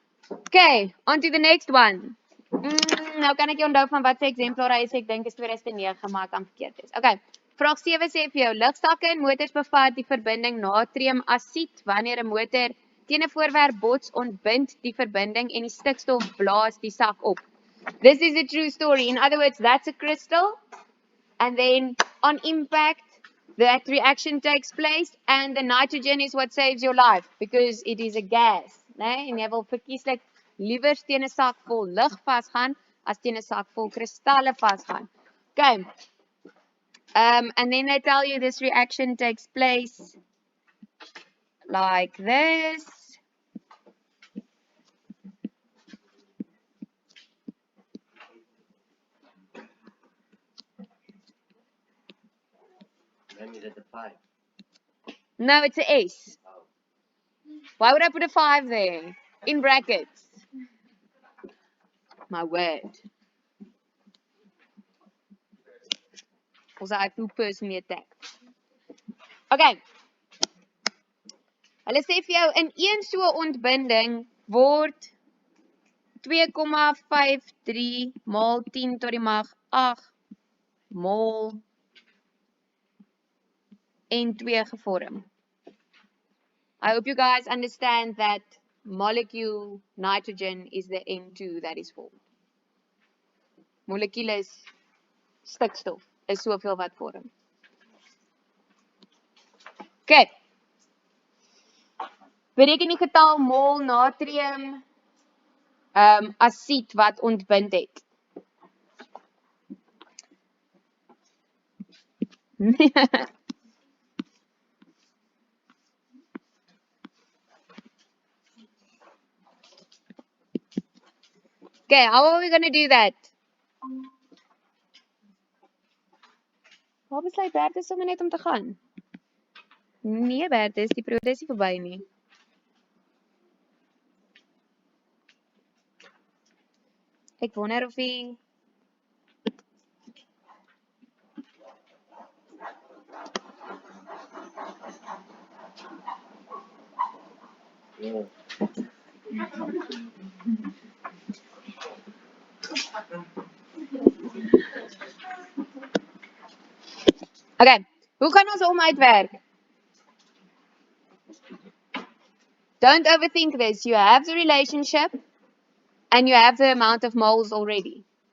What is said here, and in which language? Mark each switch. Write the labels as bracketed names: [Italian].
[English] Okay, on to the next one. [Afrikaans] Nou kan ek jou onthou van wat se exemplaar hy is, ek dink is 2009, maar kan verkeerd wees. Okay. Vraag 7 sê vir jou, lugsakke en motors bevat die verbinding natriumasied. Wanneer 'n motor teen 'n voorwerp bots, ontbind die verbinding en die stikstof blaas die sak op. [English] This is a true story. In other words, that's a crystal, and then on impact, that reaction takes place, and the nitrogen is what saves your life, because it is a gas. Nee? [Afrikaans] En jy wil verkieslik liewer teen 'n sak vol lug vasgaan, as teen 'n sak vol kristalle vasgaan. Okay. [English] And then they tell you this reaction takes place like this. Then you did the 5. No, it's a S. Why would I put a 5 there? In brackets. My word. Also, I feel personally attacked. Okay. [Afrikaans] Hulle sê vir jou, in een so ontbinding word 2,53 maal 10 tot die mag 8 mol N2 gevorm. [English] I hope you guys understand that molecule nitrogen is the N2 that is formed. [Afrikaans] Molecules stikstof is soveel wat vorm. [English] Okay. [Afrikaans] Bereken die getal mol natrium asied wat ontbind het. [English] Okay, how are we going to do that? [Afrikaans] Waar besluit Bertus sommer net om te gaan? Nee Bertus, die periode is nie verby nie. Ek wonder of hy [English] Yeah. [Afrikaans] Okay, hoe kan ons hom uitwerk? [English] Don't overthink this. You have the relationship and you have the amount of moles already.